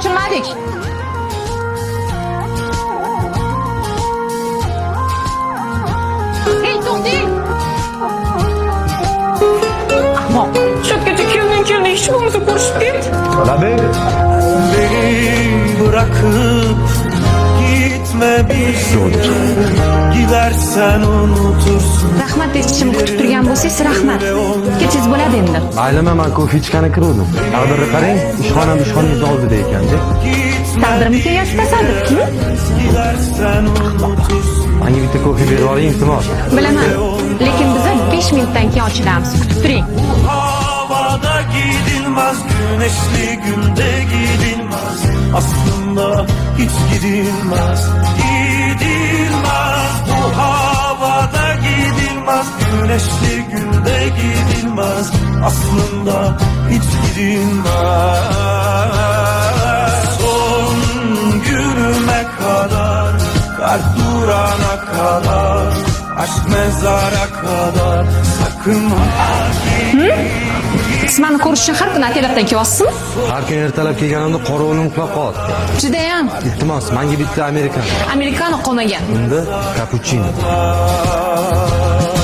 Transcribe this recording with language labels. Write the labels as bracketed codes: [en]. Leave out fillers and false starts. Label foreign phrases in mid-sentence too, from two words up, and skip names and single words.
[uz] Ketdik. Hey, to'xting. Ahmoq. Cho'kkacha kelding, hech bo'lmasa ko'rishib ket. [tr] Tabii. Beni bırakıp gitme bir gidersen unutursun. [uz] Rahmat dechishimni kutib turgan bo'lsangiz, rahmat. Kechiz bo'ladi endi. Mayliman, men kofe ichgani kiruvdim. Taqdirni qarang, ishxonangiz oldida ekan-da. Taqdirimizga yoki tasodifmi? [tr] Gidersen unutursun. [uz] Menga bitta kofe berib oling, iltimos. Bilaman, lekin biz 5 minutdan keyin ochilamiz. Kutib turing. [tr] Havada gidilmez, güneşli günde gidilmez. Aslında hiç gidilmez, gidilmez. Bu havada gidilmez, güneşli günde gidilmez. Aslında hiç gidilmez. Son günüme kadar, kalp durana kadar, aşk mezara kadar, sakın [uz] Qismani ko'rish uchun har kuni otelyadan kelyapsizmi? Har kun ertalab kelganimda qorovulni uxlab qoldi. Judayam. Iltimos, menga bitta amerikan. Amerikano qo'nagan. Unda kapuchino.